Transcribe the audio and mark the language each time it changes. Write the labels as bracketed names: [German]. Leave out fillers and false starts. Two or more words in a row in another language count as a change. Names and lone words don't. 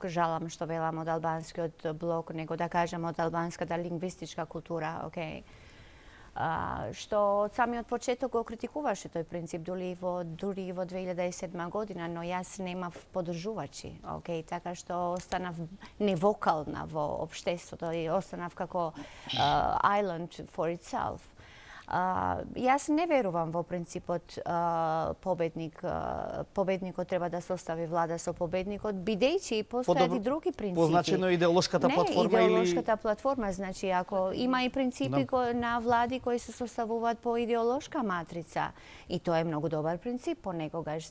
[Macedonian] Жалам што велам од албанскиот блок, него да кажем од албанската лингвистичка култура, окей. Што од самиот почеток го критикуваше тој принцип дури во 2007 година, но јас немав поддржувачи, окей, така што останав невокална во општеството и останав како [English] island for itself. [Macedonian] Јас не верувам во принципот победникот треба да состави влада со победникот, бидејќи постојат и други принципи. Позначено идеолошката платформа или... Не, идеолошката платформа, значи ако има и принципи на влади кои се составуваат по идеолошка матрица, и тоа е многу добар принцип понекогаш.